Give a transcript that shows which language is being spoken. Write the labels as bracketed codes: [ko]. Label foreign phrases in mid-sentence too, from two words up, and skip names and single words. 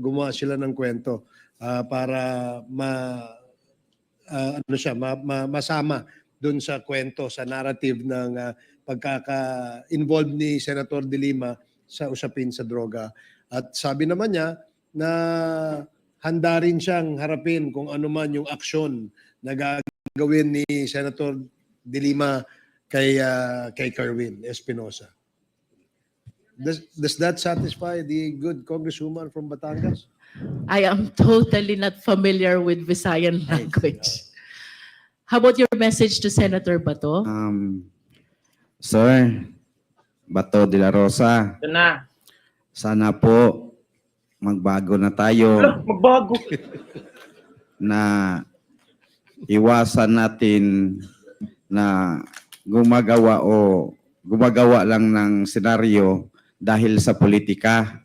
[tl] Gumawa sila ng kwento para masama doon sa kwento, sa narrative ng pagkaka-involved ni Senator De Lima sa usapin sa droga. At sabi naman niya na handa rin siyang harapin kung ano man yung aksyon na gagawin ni Senator De Lima kay Kerwin Espinosa. [en] Does that satisfy the good congresswoman from Batangas? I am totally not familiar with Visayan language. How about your message to Senator Bato? Sir, Bato de la Rosa, [tl] Ito na. sana po magbago na tayo Magbago. na iwasan natin na gumagawa lang ng senaryo dahil sa politika